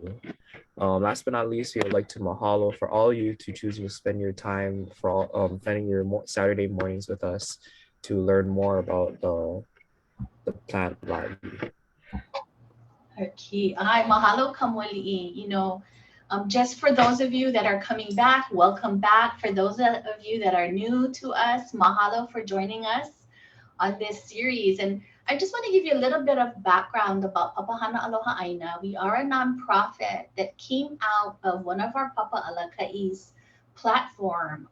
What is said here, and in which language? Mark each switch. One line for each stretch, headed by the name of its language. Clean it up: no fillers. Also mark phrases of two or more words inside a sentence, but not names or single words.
English: Last but not least, we would like to mahalo for all of you to choosing to spend your time for spending your Saturday mornings with us to learn more about the plant lāʻī. Okay. Hi,
Hawaiian: mahalo kamoli'i.
English: You know, just for those of you that are coming back, welcome back. For those of you that are new to us, mahalo for joining us on this series. And I just want to give you a little bit of background about Papahana Aloha Aina. We are a nonprofit that came out of one of our Papa Alaka'i's platform.